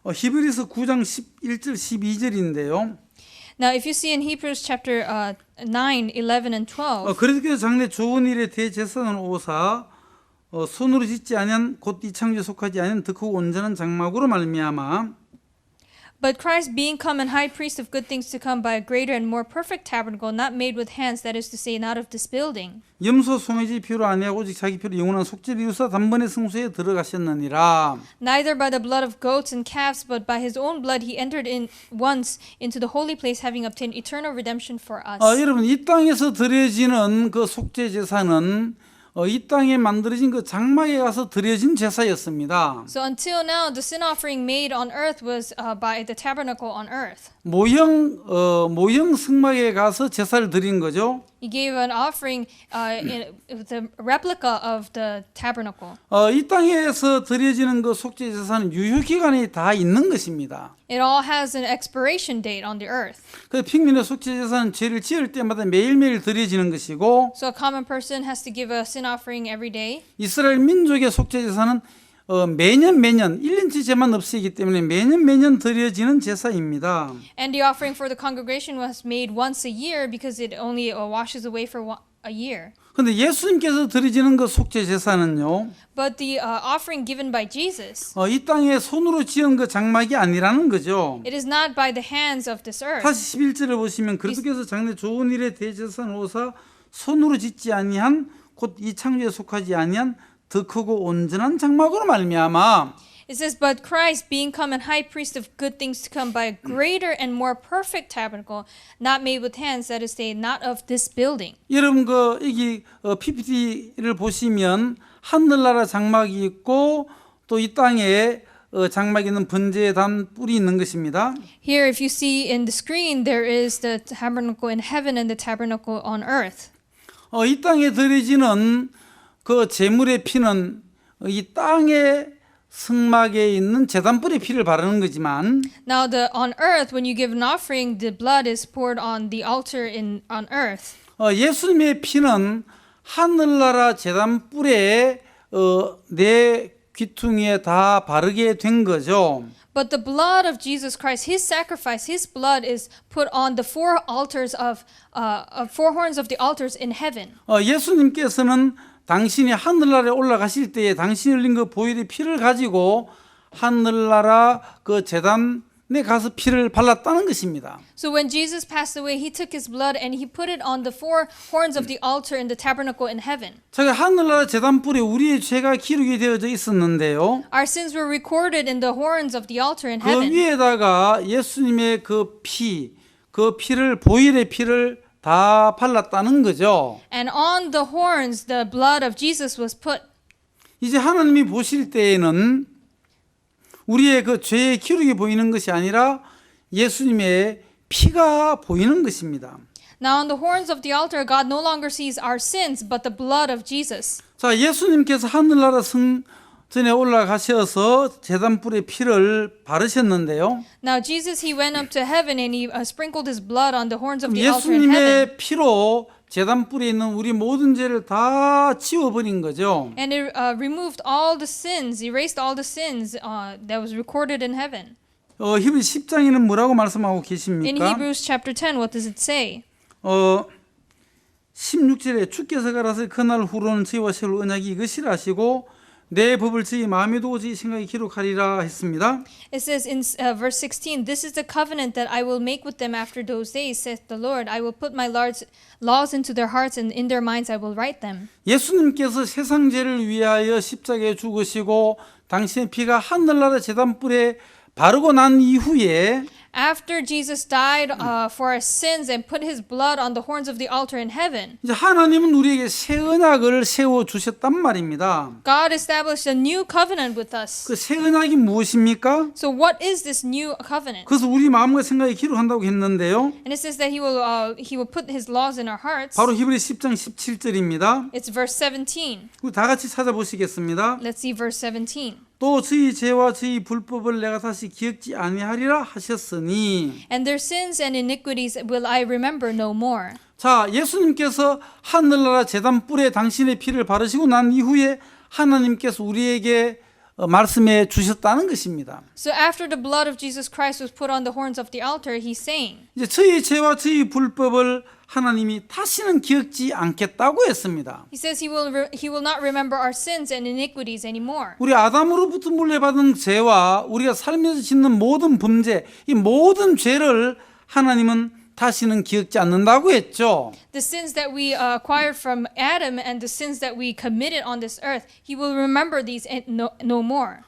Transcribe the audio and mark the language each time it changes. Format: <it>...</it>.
<ko>히브리서 9장 11절 12절인데요.</ko> <en>Now, if you see in Hebrews chapter 9, 11, and 12,</en> <ko>그래서 장래 좋은 일에 대제사는 오사 손으로 짓지 아니한 곧 이 창조에 속하지 아니한 득하고 온전한 장막으로 말미암아</ko> <en>but Christ being come and high priest of good things to come by a greater and more perfect tabernacle, not made with hands, that is to say, not of this building.</en> <ko>염소 송아지 피로 아니하고 오직 자기 피로 영원한 속죄를 이루사 단번에 성소에 들어가셨느니라.</ko> <en>Neither by the blood of goats and calves, but by his own blood he entered in once into the holy place, having obtained eternal redemption for us.</en> <ko>여러분 이 땅에서 드려지는 그 속죄 제사는 이 땅에 만들어진 그 장막에 가서 드려진 제사였습니다.</ko> <en>So until now, the sin offering made on earth was by the tabernacle on earth.</en> <ko>모형 성막에 가서 제사를 드린 거죠.</ko> <en>He gave an offering with a replica of the tabernacle.</en> <ko>이 땅에서 드려지는 그 속죄 제사는 유효 기간이 다 있는 것입니다.</ko> <en>It all has an expiration date on the earth.</en> <ko>그 평민의 속죄 제사는 죄를 지을 때마다 매일매일 드려지는 것이고</ko> <en>So a common person has to give a sin offering every day.</en> <ko>이스라엘 민족의 속죄 제사는 매년 1년치 죄만 없애기 때문에 매년 드려지는 제사입니다.</ko> <en>And the offering for the congregation was made once a year because it only washes away for a year.</en> <ko>근데 예수님께서 드리지는 그 속죄 제사는요.</ko> <en>But the offering given by Jesus,</en> <ko>이 땅에 손으로 지은 그 장막이 아니라는 거죠.</ko> <en>it is not by the hands of this earth.</en> <ko>다시 11절을 보시면 그리스도께서 장래 좋은 일에 대제사는 오사 손으로 짓지 아니한 곧 이 창조에 속하지 아니한 더 크고 온전한 장막으로 말미암아</ko> <en>It says, But Christ, being come and high priest of good things to come by a greater and more perfect tabernacle, not made with hands, that is to say, not of this building.</en> <ko>여러분 여기 PPT를 보시면 하늘나라 장막이 있고 또 이 땅에 장막에 있는 번제에 단 뿔이 있는 것입니다.</ko> <en>Here, if you see in the screen, there is the tabernacle in heaven and the tabernacle on earth.</en> <ko>이 땅에 드려지는 그 제물의 피는 이 땅의 성막에 있는 제단뿔의 피를 바르는 거지만</ko> <en>Now, on earth, when you give an offering, the blood is poured on the altar on earth.</en> <ko>예수님의 피는 하늘나라 제단뿔에 내 귀퉁이에 다 바르게 된 거죠.</ko> <en>But the blood of Jesus Christ, His sacrifice, His blood is put on the four horns of the altars in heaven.</en> <ko>예수님께서는 당신이 하늘나라에 올라가실 때에 당신이 흘린 그 보혈의 피를 가지고 하늘나라 그 제단에 가서 피를 발랐다는 것입니다.</ko> <en>So when Jesus passed away, He took His blood and He put it on the four horns of the altar in the tabernacle in heaven.</en> <ko>저기 하늘나라 제단뿔에 우리의 죄가 기록이 되어져 있었는데요.</ko> <en>Our sins were recorded in the horns of the altar in 그 heaven.</en> <ko>위에다가 예수님의 그 피를 보혈의 피를 다 발랐다는 거죠.</ko> <en>And on the horns, the blood of Jesus was put.</en> <ko>이제 하나님이 보실 때에는 우리의 그 죄의 기록이 보이는 것이 아니라 예수님의 피가 보이는 것입니다.</ko> <en>Now on the horns of the altar, God no longer sees our sins, but the blood of Jesus.</en> <ko>자, 예수님께서 하늘나라 성전에 올라가셔서 제단뿔에 피를 바르셨는데요.</ko> <en>Now Jesus, He went up to heaven and He sprinkled His blood on the horns of the altar in heaven.</en> <ko>예수님의 피로 제단뿔에 있는 우리 모든 죄를 다 지워버린 거죠.</ko> <en>And it removed all the sins, erased all the sins that was recorded in heaven.</en> <ko>히브리 10장에는 뭐라고 말씀하고</ko> <en>In</en> <ko>계십니까?</ko> <en>Hebrews chapter 10, what does it say?</en> <ko>16절에 주께서 가라사대 그날 후로는 저희와 세울 언약이 이것이라 하시고 내 법을 저희 마음에 두고 저희 생각에 기록하리라 했습니다.</ko> <en>It says in verse 16, "This is the covenant that I will make with them after those days, saith the Lord. I will put my laws into their hearts, and in their minds I will write them."</en> <ko>예수님께서 세상 죄를 위하여 십자가에 죽으시고 당신의 피가 하늘나라 제단불에 바르고 난 이후에</ko> <en>After Jesus died for our sins and put his blood on the horns of the altar in heaven,</en> <ko>이제 하나님은 우리에게 새 언약을 세워 주셨단 말입니다.</ko> <en>God established a new covenant with us.</en> <ko>그 새 언약이 무엇입니까?</ko> <en>So what is this new covenant?</en> <ko>그래서 우리 마음과 생각에 기록한다고 했는데요.</ko> <en>And it says that he will put his laws in our hearts.</en> <ko>바로 히브리 10장 17절입니다.</ko> <en>It's verse 17.</en> <ko>우리 다 같이 찾아보시겠습니다.</ko> <en>Let's see verse 17.</en> <ko>또 저희 죄와 저희 불법을 내가 다시 기억지 아니하리라 하셨으니.</ko> <en>And their sins and iniquities will I remember no more.</en> <ko>자, 예수님께서 하늘나라 제단불에 당신의 피를 바르시고 난 이후에 하나님께서 우리에게 말씀해 주셨다는 것입니다.</ko> <en>So after the blood of Jesus Christ was put on the horns of the altar, he's saying,</en> <ko>이제 저희 죄와 저희 불법을 하나님이 다시는 기억지 않겠다고 했습니다.</ko> <en>he says he will not remember our sins and iniquities anymore.</en> <ko>우리 아담으로부터 물려받은 죄와 우리가 살면서 짓는 모든 범죄, 이 모든 죄를 하나님은 다시는 기억지 않는다고 했죠.</ko> <en>The sins that we acquired from Adam and the sins that we committed on this earth, he will remember these no more.</en>